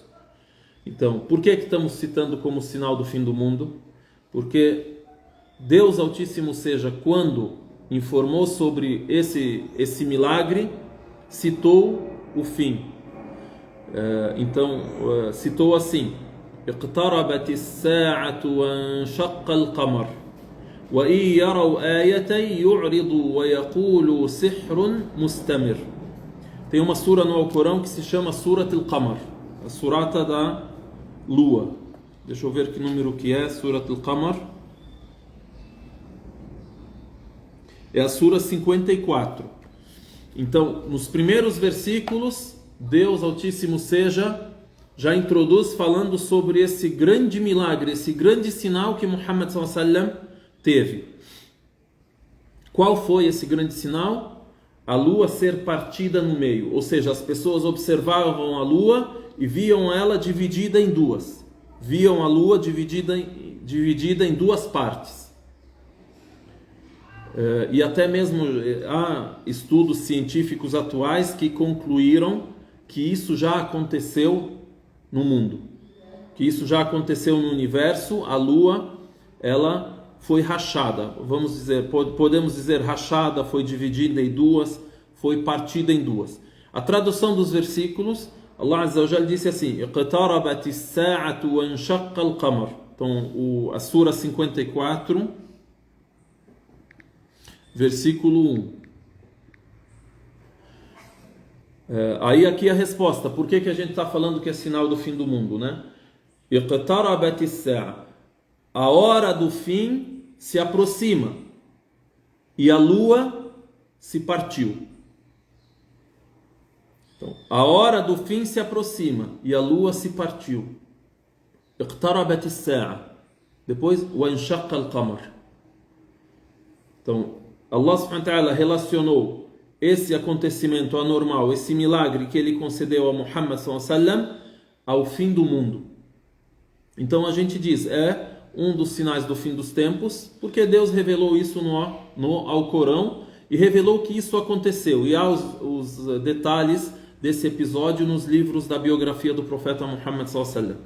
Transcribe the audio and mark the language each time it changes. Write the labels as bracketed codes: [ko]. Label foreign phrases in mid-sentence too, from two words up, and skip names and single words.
[pt] Então, por que estamos citando como sinal do fim do mundo? Porque Deus Altíssimo seja, quando informou sobre esse milagre, citou o fim. Então, citou assim: [ar] اقتربت الساعة وانشق القمر وإن يروا آية يعرضوا ويقولوا سحر مستمر. [pt] Tem uma sura no Alcorão que se chama Surat al-Qamar, a surata da lua. Deixa eu ver que número que é, Surat al-Qamar. É a sura 54. Então, nos primeiros versículos, Deus Altíssimo seja já introduz falando sobre esse grande milagre, esse grande sinal que Muhammad [ar] صلى الله عليه وسلم [pt] teve. Qual foi esse grande sinal? A lua ser partida no meio, ou seja, as pessoas observavam a lua e viam ela dividida em duas. Viam a lua dividida em duas partes. E até mesmo há estudos científicos atuais que concluíram que isso já aconteceu no mundo, que isso já aconteceu no universo. A lua, ela foi rachada, vamos dizer, podemos dizer rachada, foi dividida em duas, foi partida em duas. A tradução dos versículos, [ar] الله عز وجل [pt] disse assim: [ar] اقتربت الساعة وانشق القمر. [pt] Então, a sura 54, versículo 1. Aí aqui a resposta, por que a gente está falando que é sinal do fim do mundo, né? [ar] اقتربت الساعة, [pt] a hora do fim se aproxima e a lua se partiu. Então, a hora do fim se aproxima e a lua se partiu. [ar] اقتربت الساعة. Depois, وانشق القمر. [pt] Então, [ar] الله سبحانه وتعالى [pt] relacionou esse acontecimento anormal, esse milagre que ele concedeu a Muhammad [ar] صلى الله عليه وسلم [pt] ao fim do mundo. Então a gente diz, é um dos sinais do fim dos tempos, porque Deus revelou isso no Alcorão e revelou que isso aconteceu. E há os detalhes desse episódio nos livros da biografia do profeta Muhammad [ar] صلى الله عليه وسلم.